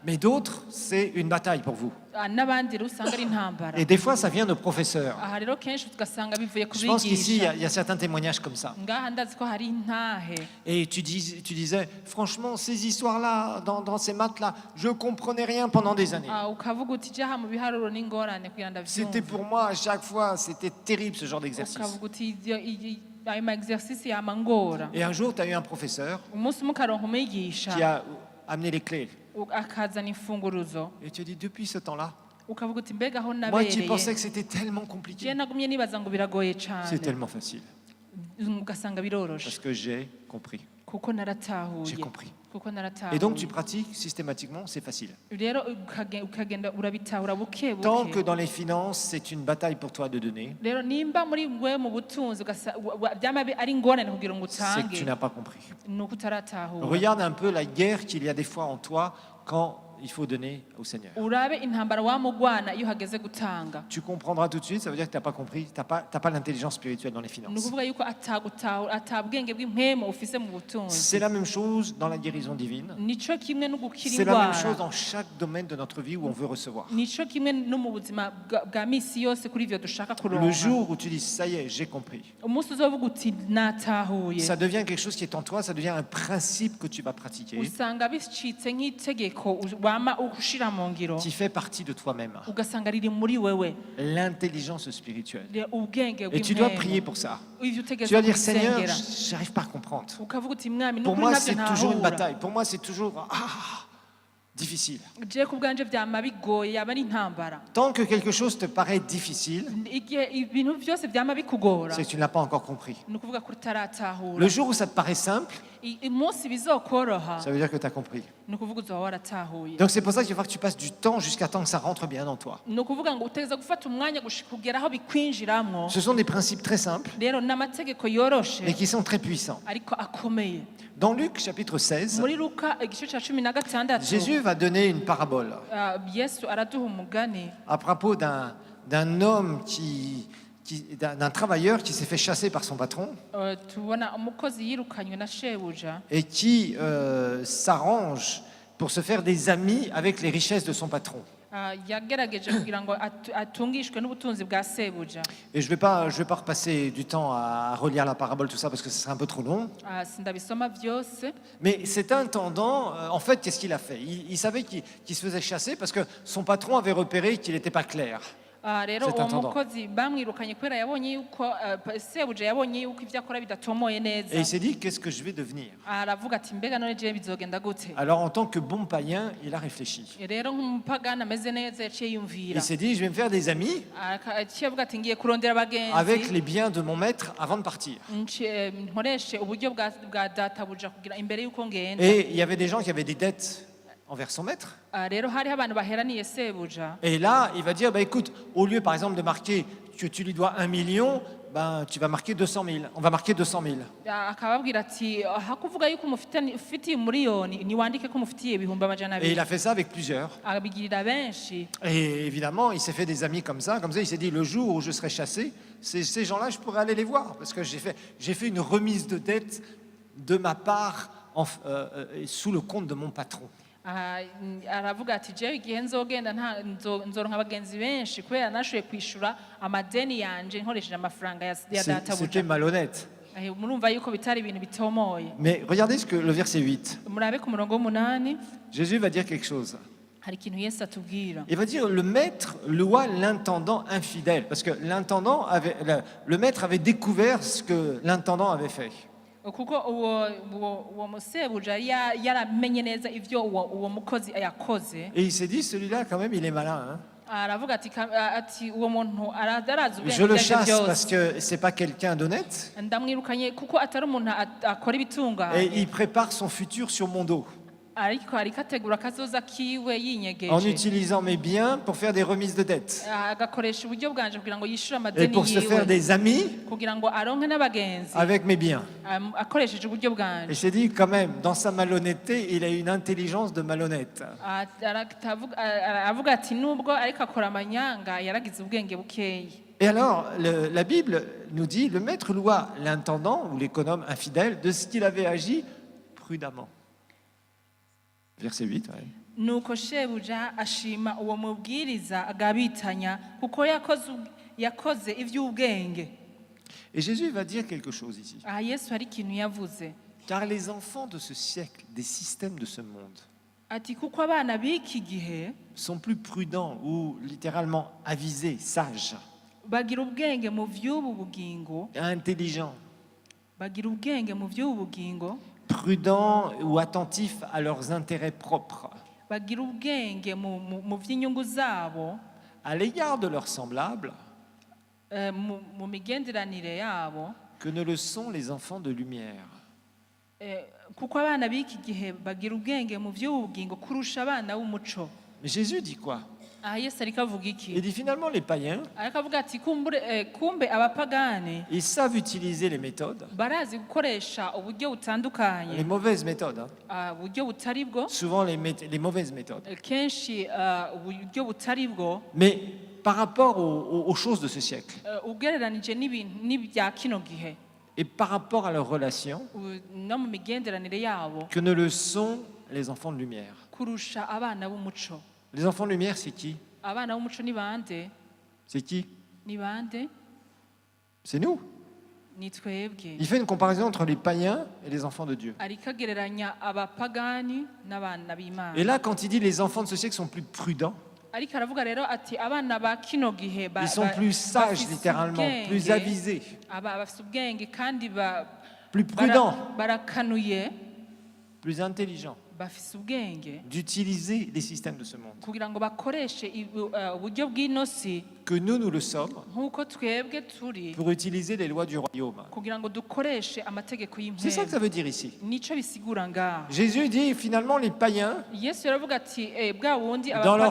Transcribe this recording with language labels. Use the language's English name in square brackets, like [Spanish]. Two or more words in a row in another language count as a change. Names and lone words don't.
[French] Mais d'autres, c'est une bataille pour vous. [Rundi] n'abandi rero usanga ari intambara [French] Et des fois, ça vient de professeurs. [Rundi] aha rero kenshi tugasanga bivuye [French] Je pense qu'ici, [Rundi] kubigisha [French] il y a certains témoignages comme ça. [Rundi] ngaha ndazi ko hari intahe [French] Et tu disais, franchement, ces histoires-là, dans ces maths-là, je comprenais rien pendant des années. [Rundi] ukavuga uti jaha mu biharuro n'ingorane kugira [French] C'était [Rundi] ndavyumve [French] pour moi, à chaque fois, c'était terrible ce genre d'exercice. [Rundi] ukavuga uti ayo ma exercice yama ngora [French] Et un jour, tu as eu un professeur [Rundi] umunsi umwe ukaronka [French] qui [Rundi] umwigisha [French] a amené les clés. [Rundi] akazana imfunguruzo [French] Et tu as dit, depuis ce temps-là, [Rundi] ukavuga uti mbega aho [French] moi qui [Rundi] nabereye [French] pensais que c'était tellement je compliqué, [Rundi] nagumye nibaza ngo biragoye [French] c'est [Rundi] cane [French] tellement facile. [Rundi] ugasanga [French] Parce [Rundi] biroroshe [French] que j'ai compris. [Rundi] kuko naratahuye [French] J'ai compris. [Rundi] kuko [French] Et donc, tu [Rundi] naratahuye [French] pratiques systématiquement, c'est facile. [Rundi] rero ukagenda urabitahura buke [French] Tant que [Rundi] buke [French] dans les finances, c'est une bataille pour toi de donner, [Rundi] rero nimba muri we mu butunzi byama ari ingorane kugira ngo [French] c'est que tu [Rundi] utange [French] n'as pas compris. [Rundi] ni uko utaratahura [French] Regarde un peu la guerre qu'il y a des fois en toi quand il faut donner au Seigneur. [Rundi] urabe intambara wamugwana iyo hageze gutanga [French] Tu comprendras tout de suite, ça veut dire que tu n'as pas compris, tu n'as pas l'intelligence spirituelle dans les [Rundi] ni [French] finances. [Rundi] ukuvuga yuko atabwenge bw'impwemu ufise mu butunzi [French] C'est la même chose dans la guérison divine. [Rundi] nico kimwe no gukira [French] C'est la même [Rundi] indwara [French] chose dans chaque domaine de notre vie où on veut recevoir. [Rundi] nico kimwe no mu buzima bwa misi yose kuri ivyo dushaka [French] Le [Rundi] kuronka [French] jour où tu dis, ça y est, j'ai compris, [Rundi] umunsi uzovuga uti natahuye [French] ça devient quelque chose qui est en toi, ça devient un principe que tu vas pratiquer, [Rundi] usanga bicitse nk'itegeko wama ushira mu ngiro [French] qui fait partie de toi-même. [Rundi] ugasanga riri muri wewe [French] L'intelligence spirituelle. [Rundi] ubwenge [French] Et tu dois [Rundi] bw'impwemu [French] prier pour ça. [Rundi] ivyo [French] Tu [Rundi] utegerezwa [French] vas dire, Seigneur, [Rundi] kubisengera [French] j'arrive pas à comprendre. [Rundi] ukavuga uti mwami [French] Pour [Rundi] nukuri [French] moi, [Rundi] navyo [French] c'est toujours une [Rundi] ntahura [French] bataille. Pour moi, c'est toujours difficile. [Rundi] je ku bwanje vyama bigoye yaba ari intambara [French] Tant que quelque chose te paraît difficile, [Rundi] igihe ibintu vyose vyama bikugora [French] c'est que tu ne l'as pas encore compris. [Rundi] ni ukuvuga ko utaratahura [French] Le jour où ça te paraît simple, [Rundi] umunsi bizokoroha [French] ça veut dire que tu as compris. [Rundi] ni ukuvuga uzoba waratahuye [French] Donc c'est pour ça qu'il va falloir que tu passes du temps jusqu'à temps que ça rentre bien dans toi. [Rundi] ni ukuvuga ngo utegereza gufata umwanya kugera aho bikwinjiramwo [French] Ce sont des principes très simples, [Rundi] rero n'amategeko yoroshe [French] mais qui sont très puissants. [Rundi] ariko akomeye [French] Dans Luc chapitre 16, [Rundi] muri luka igice ca 16 [French] Jésus va donner une parabole [Rundi] yesu araduha umugani [French] à propos d'un homme d'un travailleur qui s'est fait chasser par son patron [Rundi] tubona umukozi yirukanywe na shebuja [French] et qui s'arrange pour se faire des amis avec les richesses de son patron. [Rundi] yagerageje kugira ngo atungishwe n'ubutunzi bwa sebuja [French] Et je vais pas repasser du temps à relire la parabole, tout ça, parce que ce serait un peu trop long. [Rundi] sindabisoma vyose [French] Mais cet intendant, en fait, qu'est-ce qu'il a fait? Il savait qu'il se faisait chasser parce que son patron avait repéré qu'il n'était pas clair. [Rundi] rero [French] cet [Rundi] uwo [French] intendant. [Rundi] mukozi bamwirukanye kubera yabonye yuko sebuja yabonye yuko ibyo akora bidatomoye neza [French] Et il s'est dit, qu'est-ce que je vais devenir? [Rundi] aravuga ati mbega none jewe bizogenda gute [French] Alors en tant que bon païen, il a réfléchi. [Rundi] rero nk'umupagani ameze neza yaciye [French] Il [Rundi] yumvira [French] s'est dit, je vais me faire des amis [Rundi] yaciye avuga ati ngiye kurondera [French] avec [Rundi] abagenzi [French] les biens de mon maître avant de partir. [Rundi] nkoreshe uburyo bwa databuja kugira imbere y'uko ngenda [French] Et il y avait des gens qui avaient des dettes envers son maître. [Rundi] rero hariho abantu baheraniye sebuja [French] Et là, il va dire, bah, écoute, au lieu par exemple de marquer que tu lui dois 1 million, ben, tu vas marquer 200 000. On va marquer 200 000. [Rundi] akababwira ati hakuvuga yuko ufitiye umuriyoni niwandike ko umufitiye ibihumbi amajana [French] Et il [Rundi] abiri [French] a fait ça avec plusieurs. [Rundi] abigirira benshi [French] Et évidemment, il s'est fait des amis comme ça. Comme ça, il s'est dit, le jour où je serai chassé, ces gens-là, je pourrais aller les voir. Parce que j'ai fait une remise de dette de ma part sous le compte de mon patron. [Rundi] aravuga ati jewe igihe nzogenda nzoronka abagenzi benshi kubera nashoboye kwishura amadeni yanje nkoresheje amafaranga ya [French] C'était [Rundi] databuja [French] malhonnête. [Rundi] murumva yuko bitari ibintu bitomoye [French] Mais regardez le verset 8. [Rundi] murabe ku murongo w'umunani [French] Jésus va dire quelque chose. [Rundi] hari ikintu yesu atubwira [French] Il va dire, le maître loua l'intendant infidèle. Parce que le maître avait découvert ce que l'intendant avait fait. [Rundi] kuko uwo musebuja yaramenye neza ivyo uwo mukozi yakoze [French] Et il s'est dit, celui-là, quand même, il est malin. Hein. [Rundi] aravuga ati uwo muntu arazi [French] Je le [Rundi] ubwenge [French] chasse parce [Rundi] byose [French] que c'est pas quelqu'un d'honnête. [Rundi] ndamwirukanye kuko atari umuntu akora [French] Et [Rundi] ibitunganye [French] il prépare son futur sur mon dos. [Rundi] ariko ategura akazoza kiwe [French] En [Rundi] yinyegeje [French] utilisant mes biens pour faire des remises de dettes. [Rundi] agakoresha uburyo bwanje kugira ngo yishure [French] Et [Rundi] amadeni [French] pour se faire [Rundi] yiwe [French] des amis [Rundi] kugira ngo aronke n'abagenzi [French] avec mes biens. [Rundi] akoresheje uburyo [French] Et [Rundi] bwanje [French] j'ai dit, quand même, dans sa malhonnêteté, il a une intelligence de malhonnête. [Rundi] aravuga ati nubwo ariko akora amanyanga yaragize ubwenge bukeyi [French] Et alors, la Bible nous dit, le maître loua l'intendant ou l'économe infidèle de ce qu'il avait agi prudemment. Verset 8. Ouais. [Rundi] nuko shebuja ashima uwo mubwiriza agabitanya kuko yakoze iby'ubwenge [French] Et Jésus va dire quelque chose ici. [Rundi] aha yesu hari ikintu yavuze [French] Car les enfants de ce siècle, des systèmes de ce monde, [Rundi] ati kuko abana b'iki gihe [French] sont plus prudents ou littéralement avisés, sages, [Rundi] bagira ubwenge mu by'ubu bugingo [French] intelligents, [Rundi] bagira ubwenge mu by'ubu bugingo [French] prudents ou attentifs à leurs intérêts propres, [Rundi] bagira ubwenge mu by'inyungu zabo [French] à l'égard de leurs semblables, [Rundi] mu migenderanire yabo [French] que ne le sont les enfants de lumière. [Rundi] kuko abana b'iki gihe bagira ubwenge mu by'ubu bugingo kurusha abana b'umuco [French] Mais Jésus dit quoi? [Rundi] aha yesu ariko avuga iki [French] Il dit finalement les païens, [Rundi] ariko avuga ati kumbe abapagani [French] ils savent utiliser les méthodes, [Rundi] barazi gukoresha uburyo butandukanye [French] les mauvaises méthodes, hein. [Rundi] uburyo butari bwo [French] Souvent les mauvaises méthodes. [Rundi] kenshi uburyo butari bwo [French] Mais par rapport aux choses de ce siècle [Rundi] ugereranije n'ibya kino gihe [French] et par rapport à leurs relations, [Rundi] no mu migenderanire yabo [French] que ne le sont les enfants de lumière. [Rundi] kurusha abana b'umuco [French] Les enfants de lumière, c'est qui? [Rundi] abana b'umuco ni bande [French] C'est qui? [Rundi] ni bande [French] C'est nous. [Rundi] ni twebwe [French] Il fait une comparaison entre les païens et les enfants de Dieu. [Rundi] ariko agereranya abapagani n'abana b'imana [French] Et là, quand il dit les enfants de ce siècle sont plus prudents, [Rundi] ariko aravuga rero ati abana ba kino gihe [French] ils sont plus sages littéralement, plus avisés, [Rundi] bafite ubwenge kandi [French] plus prudents, [Rundi] barakanuye [French] plus intelligents [Rundi] bafite ubwenge [French] d'utiliser les systèmes de ce monde. [Rundi] kugira ngo bakoreshe uburyo bw'inosi [French] Que nous le sommes [Rundi] nk'uko twebwe turi [French] pour utiliser les lois du royaume. [Rundi] kugira ngo dukoreshe amategeko [French] C'est ça que ça [Rundi] y'impemu [French] veut dire ici. [Rundi] nico bisigura ngaho [French] Jésus dit finalement les païens, [Rundi] yesu yaravuga ati bwa wundi [French] dans leur